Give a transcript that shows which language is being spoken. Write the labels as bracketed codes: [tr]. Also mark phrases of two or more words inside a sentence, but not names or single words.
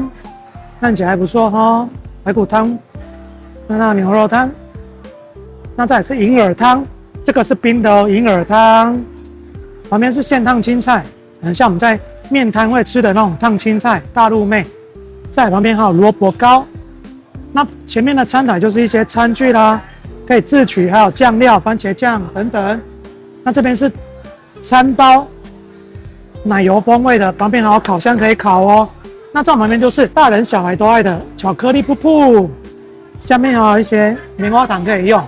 [zh] 看起來還不錯哈，排骨湯，那牛肉湯，那再來是銀耳湯，這個是冰的哦，銀耳湯。旁邊是現燙青菜，很像我們在麵攤會吃的那種燙青菜，大陸妹。在旁邊還有蘿蔔糕。那前面的餐台就是一些餐具啦，可以自取，還有醬料、番茄醬等等。那這邊是餐包，奶油風味的，旁邊還有烤箱可以烤哦。那這旁邊就是大人小孩都愛的巧克力瀑布，下面還有一些棉花糖可以用。